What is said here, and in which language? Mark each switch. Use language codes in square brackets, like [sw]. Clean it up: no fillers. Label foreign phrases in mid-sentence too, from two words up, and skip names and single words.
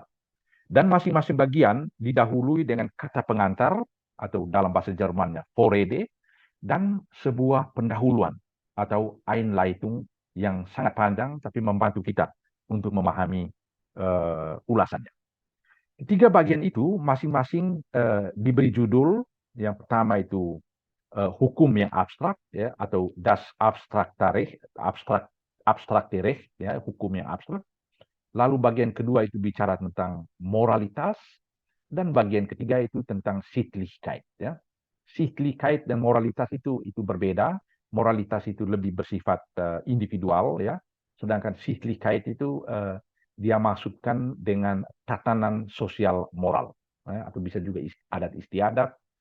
[id] Dan masing-masing bagian didahului dengan kata pengantar atau dalam bahasa Jermannya Vorrede, dan sebuah pendahuluan atau Einleitung yang sangat panjang tapi membantu kita untuk memahami ulasannya. 3 bagian itu masing-masing diberi judul. Yang pertama itu hukum yang abstrak, ya, atau [de] das abstrakte Recht, abstrakte Recht, [id] ya, hukum yang abstrak. Lalu bagian kedua itu bicara tentang moralitas, dan bagian ketiga itu tentang Sittlichkeit. Ya. Sittlichkeit dan moralitas itu berbeda. Moralitas itu lebih bersifat individual, ya. Sedangkan Sittlichkeit itu dia maksudkan dengan tatanan sosial moral, ya, atau bisa juga adat istiadat.